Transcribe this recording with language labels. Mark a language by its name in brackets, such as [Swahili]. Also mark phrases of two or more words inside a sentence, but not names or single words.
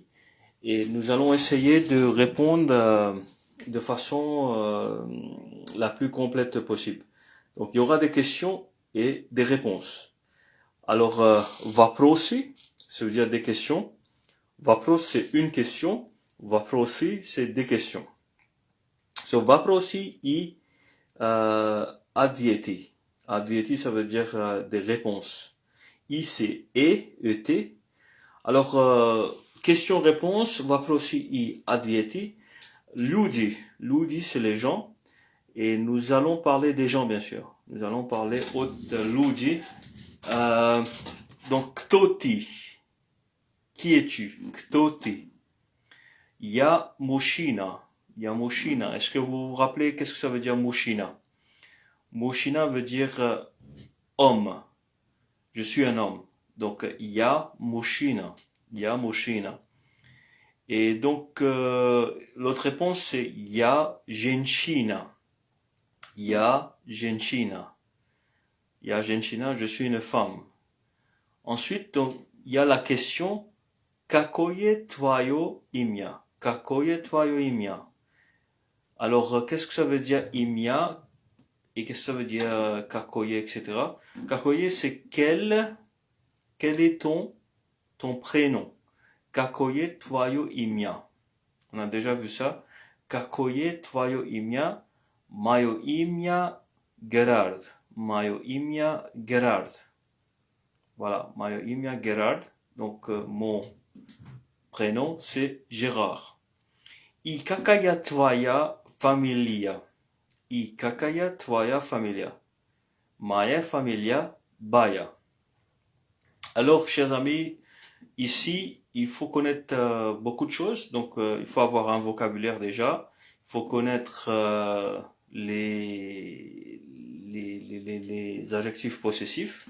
[French] Et nous allons essayer de répondre de façon la plus complète possible. Donc il y aura des questions et des réponses. Alors вопросы, ça veut dire des questions. Вопрос c'est une question. Вопросы c'est des questions. [Russian] So вопросы и ответы. [French] Ответы ça veut dire des réponses. I c'est et. Alors question-réponse, [Russian] вопросы и ответы. [French] Люди c'est les gens. Et nous allons parler des gens, bien sûr. Nous allons parler de люди. Donc, [Russian] кто ты? [French] Qui es-tu? [Russian] Кто ты? Я мужчина. Я мужчина. [French] Est-ce que vous vous rappelez qu'est-ce que ça veut dire мужчина? Мужчина veut dire homme. Je suis un homme. Donc, [Russian] я мужчина. Я мужчина. [French] Et donc, l'autre réponse, c'est [Russian] я женщина. Я женщина. Я женщина, [French] je suis une femme. Ensuite, donc, il y a la question [Russian] какое твое имя? Какое твое имя? [French] Alors, qu'est-ce que ça veut dire имя? Et qu'est-ce que ça veut dire какое, etc. Какое, c'est quel est ton prénom? [Russian] Какое твое имя? [French] On a déjà vu ça. [Russian] Какое твое имя? Мое имя Gerard. Мое имя Gerard. Voilà, мое имя Gerard. [French] Donc, mon prénom, c'est Gérard. [Russian] И какая твоя фамилия? И какая твоя фамилия? Моя фамилия Baya. [French] Alors, chers amis, ici, il faut connaître beaucoup de choses. Donc, il faut avoir un vocabulaire déjà. Il faut connaître les adjectifs possessifs.